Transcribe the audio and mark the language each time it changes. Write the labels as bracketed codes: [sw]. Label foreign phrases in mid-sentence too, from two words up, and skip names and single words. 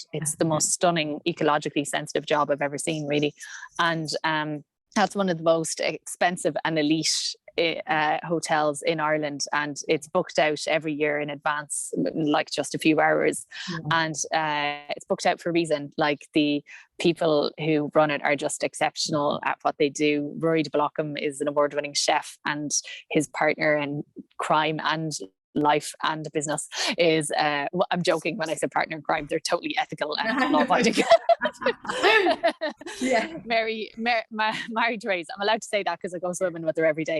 [en] It's the most stunning, ecologically sensitive job I've ever seen, really, and that's one of the most expensive and elite hotels in Ireland, and it's booked out every year in advance, like just a few hours. And it's booked out for a reason. Like, the people who run it are just exceptional at what they do. Rory de Blockham is an award-winning chef, and his partner in crime and life and business is I'm joking when I say partner in crime, they're totally ethical and law-abiding. Yeah. Mary Therese, I'm allowed to say that because I go swimming with her every day.